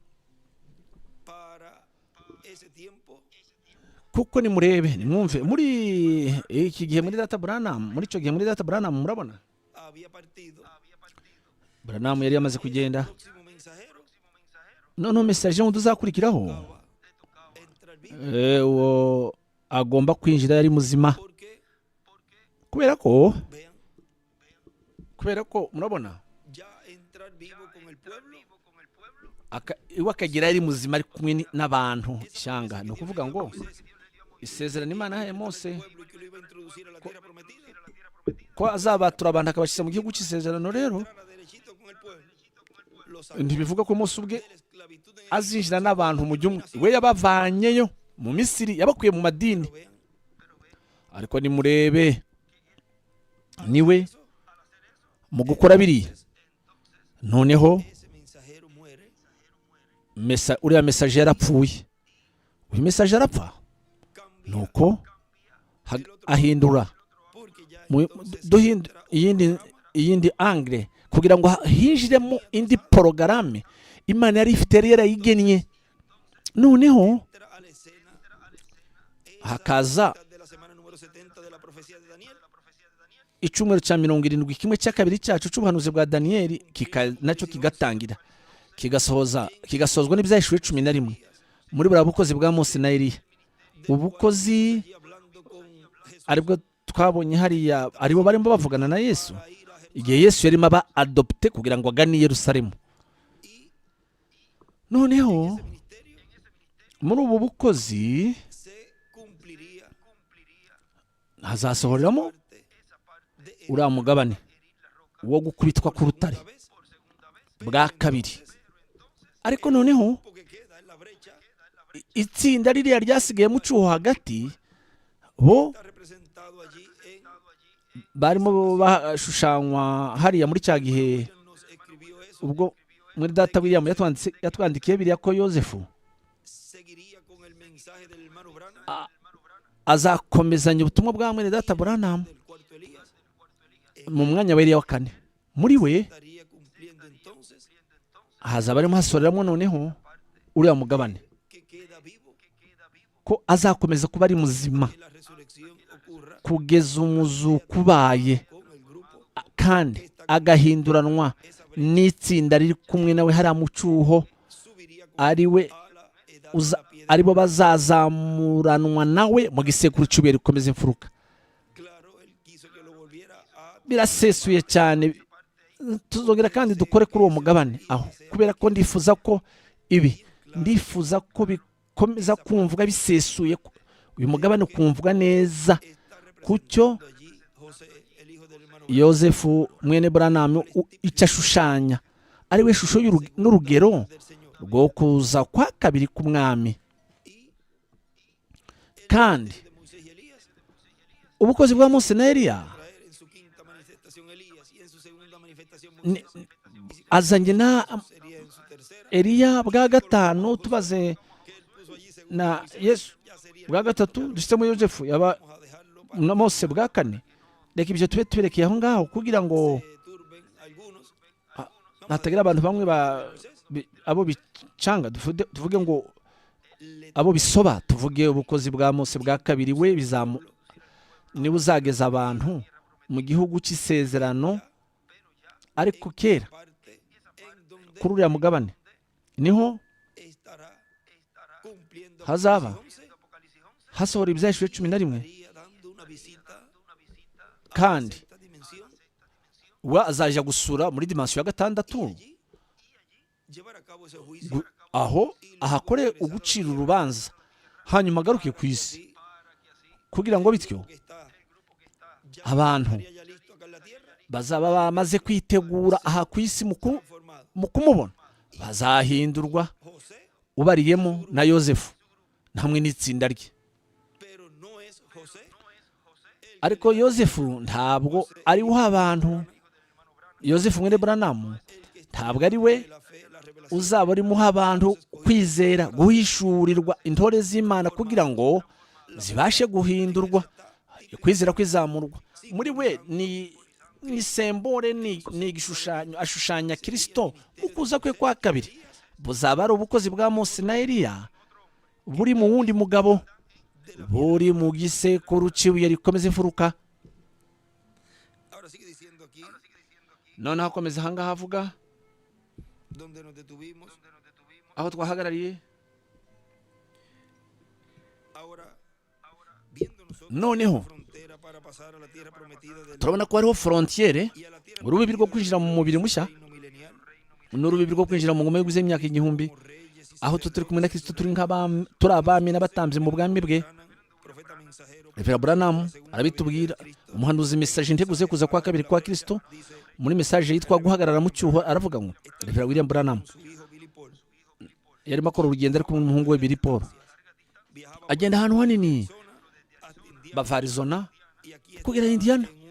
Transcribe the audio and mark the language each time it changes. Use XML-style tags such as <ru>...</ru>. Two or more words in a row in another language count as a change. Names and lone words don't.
<rw>Kuko ni murebe nimwumve muri iki gihe muri Data Branham, muri icyo gihe muri Data Branham murabona Branham yari yamaze kugenda. Noneho message ngo tuzakurikiraho uwo agomba kwinjira yari muzima, kubera ko murabona</rw> <es>vivo con el pueblo.</es> <rw>iwe akagira yari muzima ari kumwe n'abantu ishyanga. Ni ukuvuga ngo isezerano Imana yahaye Mose</rw> <es>Pueblo y que lo iba a introducir a la tierra prometida.</es> <rw>ko azabatura abantu akabashyira mu gihugu cy'isezerano, rero</rw> <es>Entrara derechito con el pueblo. Los</es> <rw>ntibivuga ko Mose ubwe</rw> <es>de la esclavitud en</es> <rw>azinjira n'abantu mu gihugu. We yabavanyeyo mu Misiri, yabakuye mu madini.</rw> <es>vean.</es> <rw>Ariko nimurebe, niwe mu gukora biriya, noneho</rw> <es>Ese mensajero muere.</es> <rw>uriya mesaje yarapfuye. Uyu mesaje arapfa, nuko ahindura</rw> <es>Porque ya</es> <rw>mu-</rw> <es>entonces</es> <rw>duhindu-</rw> <es>entra un</es> <rw>iyindi angle kugira ngo hinjiremo indi porogaramu Imana yari ifite, yari yarayigennye. Noneho</rw> <es>entra a la escena</es> <rw>hakaza</rw> <es>de la semana número 70 de la profecía de Daniel.</es> <rw>icyumweru cya 70, kimwe cya kabiri cyacu cy'ubuhanuzi bwa Daniyeli nacyo kigatangira, kigasozwa n'ibyahishuwe 11 muri buriya bukozi bwa Mose na Eliya. Ubukozi</rw> <es>Y hablando con Jesús</es> <rw>aribwo twabonye hariya, aribo barimo bavugana na Yesu</rw> <es>para ir a Jerusalén.</es> <rw>igihe Yesu yarimo aba adopte kugira ngo agane i Yerusalemu. Noneho muri ubu bukozi</rw> <es>Se cumpliría</es> <rw>hazasohoreramo</rw> <es>de</es> <rw>uriya mugabane wo gukubitwa ku rutare</rw> <es>vez</es> <rw>bwa kabiri. Ariko noneho</rw> <es>porque queda en la brecha.</es> <rw>itsinda ririya ryasigaye mu cyuho hagati, bo</rw> <es>Está representado allí en</es> <rw>barimo bashushanywa hariya muri cya gihe</rw> <es>quien nos escribió eso.</es> <rw>ubwo muri data William yatwandikiye biriya ko Yosefu</rw> <es>Seguiría con el mensaje del hermano Branham,</es> <rw>azakomezanya ubutumwa bwa mwene data Branham</rw> <es>del cuarto Elías.</es> <rw>mu mwanya wa Eliya wa kane. Muri we</rw> <es>Estaría cumpliendo entonces</es> <rw>hazaba arimo hasoreramo noneho uriya mugabane,</rw> <es>que queda vivo</es> <rw>ko azakomeza kuba ari muzima</rw> <es>que la resurrección ocurra</es> <rw>kugeza umuzuko ubaye,</rw> <es>con el grupo.</es> <rw>kandi agahinduranwa n'itsinda riri kumwe nawe hariya mu cyuho,</rw> <es>Subiría con</es> <rw>ari we</rw> <es>a la edad de la piedra.</es> <rw>aribo bazazamuranwa nawe mu gisekuru cy'ibuye rikomeza imfuruka.</rw> <es>Claro, él quiso que lo volviera a</es> <rw>Birasesuye cyane. Tuzongera kandi dukore kuri uwo mugabane aho, kubera ko ndifuza ko bikomeza kumvwa bisesuye, uyu mugabane ukumvwa neza,</rw> <es>está</es> <rw>kucyo</rw> <es>representando allí José, el hijo del hermano</es> <rw>Yosefu mwene Branham icyo ashushanya ari we shusho n'urugero</rw> <es>del Señor.</es> <rw>rwo kuza kwa kabiri k'umwami. Kandi</rw> <es>De Moisés y Elías,</es> <rw>ubukozi bwa Mose na Eliya</rw> <es>traer en su quinta manifestación Elías y en su segunda manifestación</es> <rw>ni-</rw> <es>Moisés.</es> <rw>azanye na</rw> <es>Sería en su tercera,</es> <rw>Eliya bwa gatanu, tubaze</rw> <es>que él puso allí según</es> <rw>na</rw> <es>Moisés.</es> <rw>Yesu</rw> <es>Ya sería,</es> <rw>bwa gatatu, dushyizemo Yosefu yaba</rw> <es>vamos a dejarlo para</es> <rw>na Mose bwa kane. Reka ibyo tube tuberekeye aho ngaho kugira ngo</rw> <es>que turben algunos.</es> <rw>hatagira abantu bamwe abo bicanga, tuvuge ngo abo bisoba, tuvuge ubukozi bwa Mose bwa kabiri, we niwe uzageza abantu mu gihugu cy'isezerano. Ariko kera</rw> <es>Parte en donde</es> <rw>kuri uriya mugabane niho</rw> <es>estará cumpliendo</es> <rw>hazaba</rw> <es>Apocalipsis 11,</es> <rw>hasohora ibyahishuwe 11,</rw> <es>estaría dando una visita a</es> <rw>kandi</rw> <es>esta dimensión</es> <rw>we azajya gusura muri dimansiyo ya gatandatu,</rw> <es>allí llevar a cabo ese juicio</es> <rw>aho ahakore ugucira urubanza, hanyuma agaruke ku isi, kugira ngo bityo</rw> <es>que está ya</es> <rw>abantu</rw> <es>estaría ya listo acá en la tierra</es> <rw>bazaba bamaze kwitegura aha ku isi</rw> <es>formado.</es> <rw>mu kumubona, bazahindurwa</rw> <es>José,</es> <rw>ubariyemo na Yosefu hamwe n'itsinda rye.</rw> <es>pero no es José</es> <rw>Ariko Yosefu ntabwo ari we abantu, Yosefu mwene Branham ntabwo ari we</rw> <es>la fe, la revelación.</es> <rw>uzaba urimo uha abantu kwizera, guhishurirwa intore z'Imana kugira ngo zibashe guhindurwa, kwizera kwizamurwa. Muri we ni sembore, ni igishushanyo, ashushanya Kristo mu kuza kwe kwa kabiri. Buzaba ari ubukozi bwa Mose na Eliya buri mu wundi mugabo, buri mu gisekuru cy'ibuye rikomeza imfuruka.</rw> <es>Ahora sigue diciendo aquí</es> <rw>Noneho akomeza aha ngaha avuga</rw> <es>donde nos detuvimos.</es> <rw>aho twahagarariye.</rw> <es>Ahora, viendo nosotros</es> <rw>Noneho</rw> <es>la frontera para pasar a la tierra prometida del</es> <rw>turabona ko hariho frontiere,</rw> <es>y a la tierra</es> <rw>urubibi rwo kwinjira mu mubiri mushya,</rw> <es>reino milenial,</es> <rw>n'urubibi rwo kwinjira mu ngoma yo guze imyaka igihumbi, aho turi kumwe na Kristo turi abami n'abatambyi mu bwami bwe. Rev Branham arabitubwira, umuhanuzi mesaje integuze kuza kwa kabiri kwa Kristo, muri mesaje yitwa guhagarara mu cyuho, aravuga ngo Rev William Branham yarimo akora urugendo ari kumwe n'umuhungu we Billy Paul, agenda ahantu hanini bava Arizona kugera Indiana.</rw>